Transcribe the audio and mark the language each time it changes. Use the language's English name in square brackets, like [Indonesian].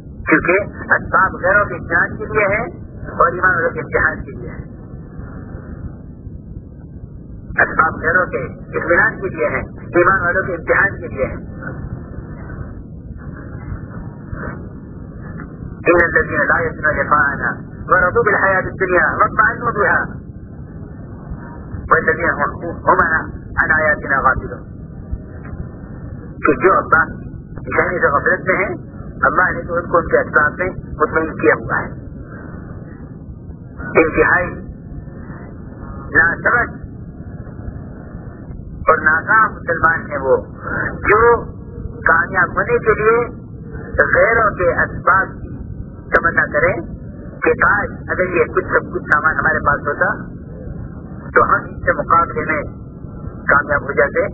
[Urdu] کیونکہ اسباب غیروں کے امتحان کے لیے ہیں اور ایمان والوں کے امتحان کے لیے ہیں. اسباب غیروں کے اطمینان کے لیے ہیں, ایمان والوں کے امتحان کے لیے ہیں. [Arabic] ان الذين لا يسمعون الفانا ورضوا بالحياة الدنيا واطمأنوا بها والذين هم عن آياتنا غافلون. [Urdu] کہ جو اللہ نشانی سے غفلت میں ہیں اللہ نے تو ان کو ان کے اسباب میں مطمئن کیا ہوا ہے. انتہائی ناسمجھ اور ناکام مسلمان ہیں وہ جو کامیاب ہونے کے لیے غیروں کے اسباب کی تمنا کریں کہ کاش اگر یہ کچھ سب کچھ سامان ہمارے پاس ہوتا تو ہم اس کے مقابلے میں کامیاب ہو جاتے.